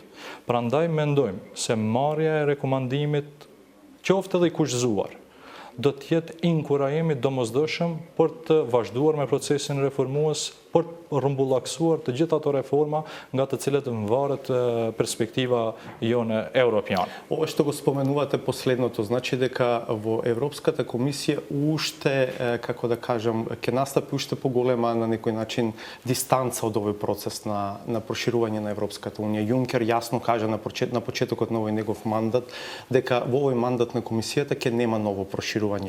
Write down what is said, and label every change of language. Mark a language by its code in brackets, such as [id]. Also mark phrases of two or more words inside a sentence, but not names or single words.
[sq] Prandaj mendojmë se marrja e rekomandimit, qoftë edhe I kushtëzuar, do të jetë inkurajimi domosdoshëm për të vazhduar me procesin reformues, për të rrumbullaksuar të gjitha ato reforma nga të cilët varet perspektiva jone европијане. [mk] Ова што го споменувате последното, значи дека во Европската комисија уште, како да кажам, ќе настапи уште поголема на некој начин дистанца од овој процес на проширување на Европската унија. Јункер јасно кажа на почетокот на овој негов мандат дека во овој мандат на комисијата ќе нема ново проширување.